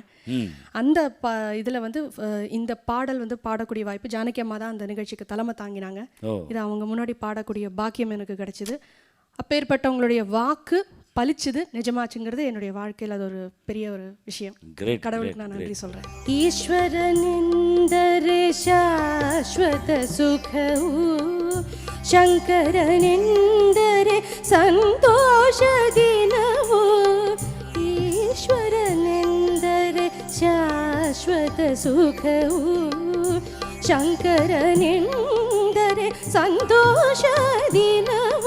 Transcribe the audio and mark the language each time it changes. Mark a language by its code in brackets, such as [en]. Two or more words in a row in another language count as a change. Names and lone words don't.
[ta] அந்த இதில் வந்து இந்த பாடல் வந்து பாடக்கூடிய வாய்ப்பு ஜானகி அம்மா தான் அந்த நிகழ்ச்சிக்கு தலைமை தாங்கினாங்க. இது அவங்க முன்னாடி பாடக்கூடிய பாக்கியம் எனக்கு கிடைச்சிது. அப்பேற்பட்டவங்களுடைய வாக்கு பலிச்சுது, நிஜமாச்சுங்கிறது என்னுடைய வாழ்க்கையில் அது ஒரு பெரிய ஒரு விஷயம். கடவுளுக்கு நான் நன்றி சொல்கிறேன். [kn] ஈஸ்வரனிந்தரே ಶಾಶ್ವತ ಸುಖವು, ಶಂಕರನಿಂದರೆ ಸಂತೋಷ ದಿನವು. ಈಶ್ವರನಿಂದರೆ ಶಾಶ್ವತ ಸುಖವು, ಶಂಕರನಿಂದರೆ ಸಂತೋಷ ದಿನವು.